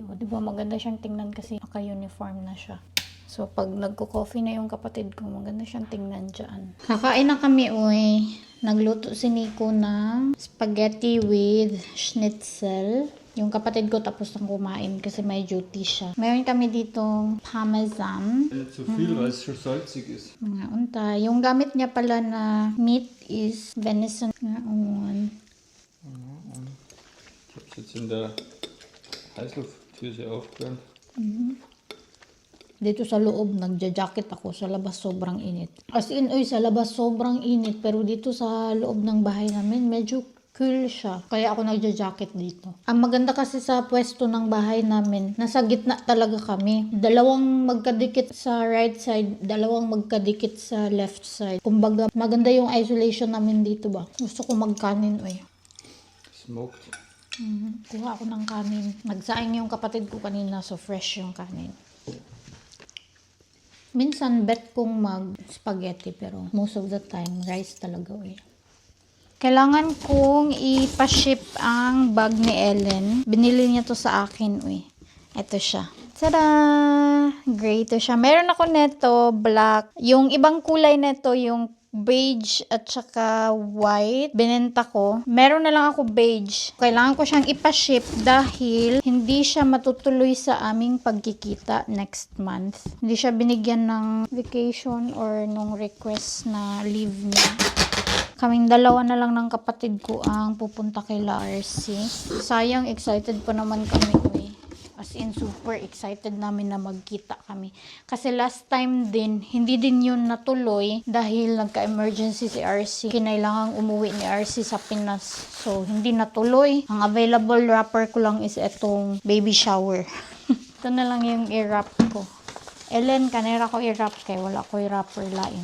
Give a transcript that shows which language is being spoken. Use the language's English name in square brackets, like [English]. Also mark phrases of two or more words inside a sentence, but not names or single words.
[Filipino] O diba maganda siyang tingnan kasi naka-uniform na siya. So pag nagko-coffee na yung kapatid ko, maganda siyang tingnan dyan. Kakain na kami, uy. Nagluto si Nico ng [English] spaghetti with schnitzel. [Filipino] Yung kapatid ko tapos nang kumain kasi may duty siya. Mayroon kami ditong parmesan. [German] Nicht zu viel, weil es schon salzig ist. [Filipino] Mga unta. Yung gamit niya pala na [English] meat is venison. [Filipino] Nga on. [German] Ich habe es jetzt in der Heißluftdüse aufgewärmt. [Filipino] Dito sa loob, nagja-jacket ako. Sa labas, sobrang init. As in, uy, sa labas, sobrang init. Pero dito sa loob ng bahay namin, medyo cool siya. Kaya ako nagja-jacket dito. Ang maganda kasi sa pwesto ng bahay namin, nasa gitna talaga kami. Dalawang magkadikit sa [English] right side, [Filipino] dalawang magkadikit sa [English] left side. [Filipino] Kumbaga, maganda yung isolation namin dito ba. Gusto ko magkanin, uy. Smoked. Kuha ako ng kanin. Nagsaing yung kapatid ko kanina, so fresh yung kanin. Minsan, bet kong mag-spaghetti, pero [English] most of the time, [Filipino] rice talaga, eh. Kailangan kong ipaship ang bag ni Ellen. Binili niya to sa akin, uy. Ito siya. Tada! Gray to siya. Meron ako neto, black. Yung ibang kulay neto, yung beige at saka white. Binenta ko. Meron na lang ako beige. Kailangan ko siyang ipaship dahil hindi siya matutuloy sa aming pagkikita [English] next month. [Filipino] Hindi siya binigyan ng [English] vacation or [Filipino] nung request na leave niya. Kaming dalawa na lang ng kapatid ko ang pupunta kay La RC. Sayang, excited pa naman kami, uy. As in, [English] super excited [Filipino] namin na magkita kami. Kasi [English] last time [Filipino] din, hindi din yun natuloy dahil nagka-emergency si RC. Kinailangang umuwi ni RC sa Pinas. So, hindi natuloy. Ang [English] available wrapper [Filipino] ko lang is etong [English] baby shower. [Filipino] Ito na lang yung i-wrap ko. [Cebuano] Ellen, kanera ko i-wrap kay wala ko i-wrapper lain.